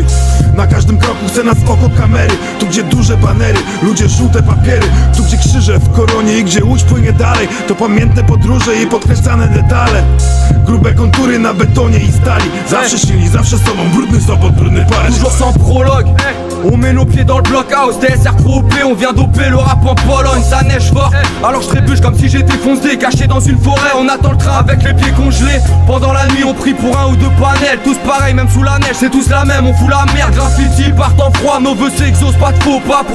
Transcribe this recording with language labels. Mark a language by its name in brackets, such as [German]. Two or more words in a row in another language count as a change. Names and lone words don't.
[Polish] Na każdym kroku chce nas oko kamery. Tu gdzie duże banery, ludzie żółte papiery. Tu gdzie krzyże w koronie i gdzie łódź płynie dalej. To pamiętne podróże i podkreślane detale. Grube kontury na betonie i stali. Zawsze silni, zawsze sobą, brudny Sopot, brudny Paryż. [French] Toujours sans prologue, on met nos pieds dans le blockhouse. DSR groupé, on vient doper le rap en Pologne. Ça neige fort, alors je trébuche comme si j'étais foncé. Caché dans une forêt, on attend le train avec les pieds congelés. Pendant la nuit on prie pour un ou deux panels. Tous pareils, même sous la neige, c'est tous la même. On fout la merde, graffiti, partent en froid. Nos vœux s'exaucent, pas de faux pas.